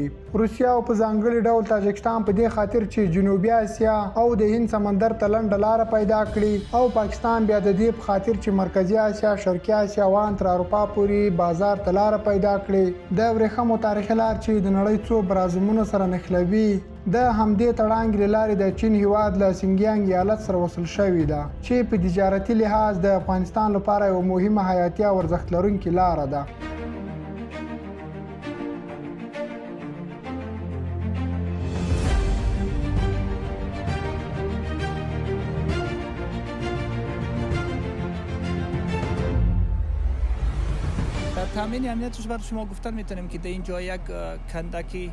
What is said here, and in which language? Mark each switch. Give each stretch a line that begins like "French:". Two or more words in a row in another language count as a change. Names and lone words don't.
Pashto: روسیا او په ځانګړي ډول تاجکستان په دې خاطر چې جنوبي اسیا او د هند سمندر ته لنډه لاره پیدا کړي او پاکستان بیا د دې په خاطر چې مرکزي اسیا، شرقي اسیا وان تر اروپا پورې بازار ته لاره پیدا کړي. د ورېښمو تاریخي لار چې د نړۍ څو برازمونو سره نښلوي د همدې تړانګې له لارې د چین هیواد له سینګیانګ ایالت سره وصل شوې ده چې په تجارتي لحاظ د افغانستان لپاره یو مهمه حیاتي او ارزښت لرونکې لاره ده.
Persian: تامین امنیتش برای شما گفتن میتونیم که در اینجا یک کندکی